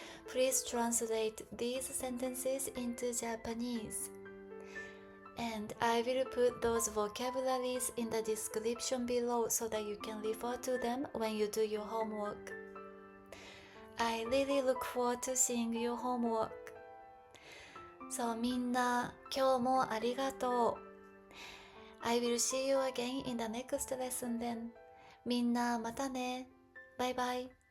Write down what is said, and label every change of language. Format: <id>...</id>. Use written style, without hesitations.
<en>Please translate these sentences into Japanese.And I will put those vocabularies in the description below so that you can refer to them when you do your homework. I really look forward to seeing your homework.</en> <ja>So みんな、今日もありがとう。</ja> <en>I will see you again in the next lesson then.</en> <ja>みんなまたね。バイバイ。</ja>